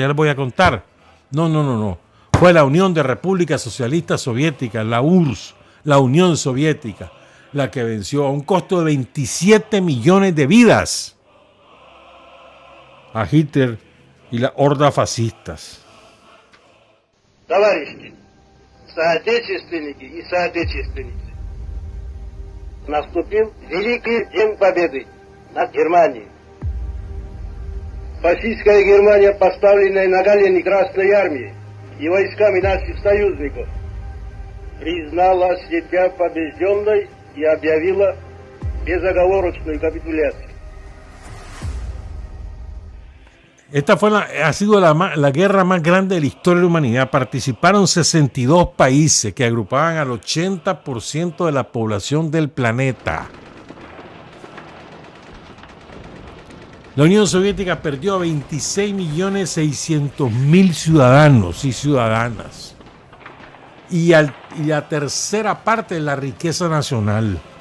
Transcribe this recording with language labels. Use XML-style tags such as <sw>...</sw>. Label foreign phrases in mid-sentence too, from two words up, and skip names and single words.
<es>Ya les voy a contar. No. Fue la Unión de Repúblicas Socialistas Soviéticas, la URSS, la Unión Soviética, la que venció a un costo de 27 millones de vidas a Hitler y la horda fascistas.</es> <ru>Товарищи, соотечественники и соотечественницы, наступил Великий День Победы над Германией. Фашистская Германия, поставленная на колени Красной Армии и войсками наших союзников, признала себя побежденной и объявила безоговорочную капитуляцию.</ru> <es>Esta ha sido la guerra más grande de la historia de la humanidad. Participaron 62 países que agrupaban al 80% de la población del planeta. La Unión Soviética perdió a 26.600.000 ciudadanos y ciudadanas y la tercera parte de la riqueza nacional.</es>